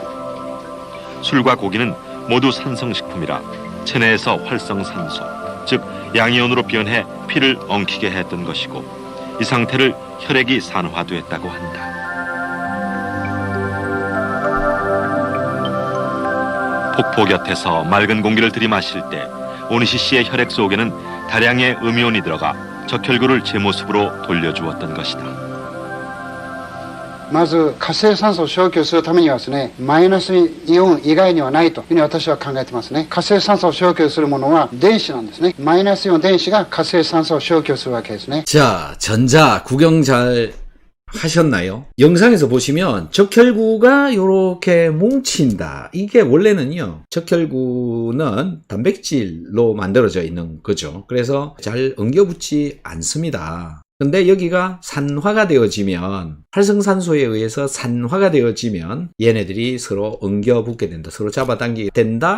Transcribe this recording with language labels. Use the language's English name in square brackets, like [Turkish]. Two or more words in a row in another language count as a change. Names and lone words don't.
[Korean] 술과 고기는 모두 산성식품이라 체내에서 활성산소, 즉 양이온으로 변해 피를 엉키게 했던 것이고, 이 상태를 혈액이 산화됐다고 한다. 폭포 곁에서 맑은 공기를 들이마실 때 오니시 씨의 혈액 속에는 다량의 음이온이 들어가 적혈구를 제 모습으로 돌려주었던 것이다. [Japanese] まず活性酸素を消去するためにはですね、マイナスイオン以外にはないというふうに私は考えてますね。活性酸素を消去するものは電子なんですね。マイナスイオン電子が活性酸素を消去するわけですね。 [Korean] 자, 전자 구경 잘 하셨나요? 영상에서 보시면 적혈구가 이렇게 뭉친다. 이게 원래는요, 적혈구는 단백질로 만들어져 있는 거죠. 그래서 잘 엉겨붙지 않습니다. 근데 여기가 산화가 되어지면, 활성산소에 의해서 산화가 되어지면 얘네들이 서로 엉겨붙게 된다, 서로 잡아당기게 된다.